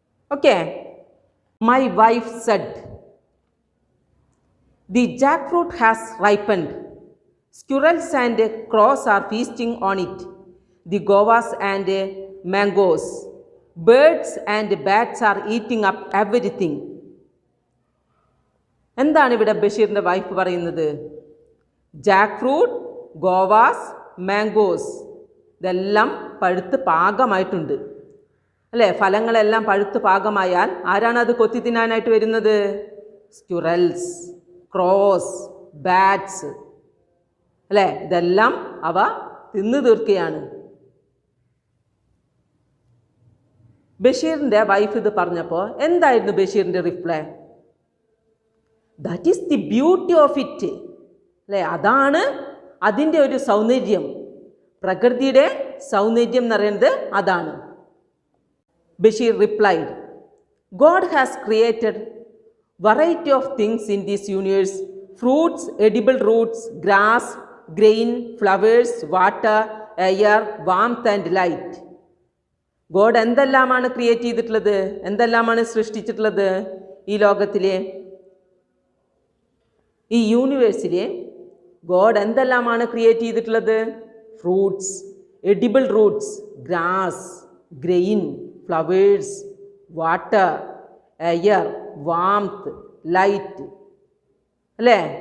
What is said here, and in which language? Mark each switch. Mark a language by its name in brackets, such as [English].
[English] Okay, my wife said, the jackfruit has ripened. Squirrels and crows are feasting on it. The guavas and mangoes. Birds and bats are eating up everything. [Malayalam] എന്താണ് ഇവിടെ ബഷീറിൻ്റെ wife പറയുന്നത്? Jack fruit, Goa's, mangoes ഇതെല്ലാം പഴുത്ത് പാകമായിട്ടുണ്ട് അല്ലേ? ഫലങ്ങളെല്ലാം പഴുത്ത് പാകമായാൽ ആരാണത് കൊത്തി തിന്നാനായിട്ട് വരുന്നത്? സ്ക്യുറൽസ്, ക്രോസ്, ബാറ്റ്സ് അല്ലേ? ഇതെല്ലാം അവ തിന്നു തീർക്കുകയാണ്. ബഷീറിൻ്റെ വൈഫ് ഇത് പറഞ്ഞപ്പോൾ എന്തായിരുന്നു ബഷീറിൻ്റെ reply? That is the beauty of it അല്ലേ? അതാണ് അതിൻ്റെ ഒരു സൗന്ദര്യം. പ്രകൃതിയുടെ സൗന്ദര്യം എന്ന് പറയുന്നത് അതാണ്. [English] Bashir replied, God has created variety of things in this universe: fruits, edible roots, grass, grain, flowers, water, air, warmth and light. [Malayalam] God എന്തെല്ലാമാണ് ക്രിയേറ്റ് ചെയ്തിട്ടുള്ളത്? എന്തെല്ലാമാണ് സൃഷ്ടിച്ചിട്ടുള്ളത്? ഈ ലോകത്തിലെ, ഈ യൂണിവേഴ്സിലെ ഗോഡ് എന്തെല്ലാമാണ് ക്രിയേറ്റ് ചെയ്തിട്ടുള്ളത്? [English] Fruits, edible roots, grass, grain, flowers, water, air, warmth, light അല്ലേ?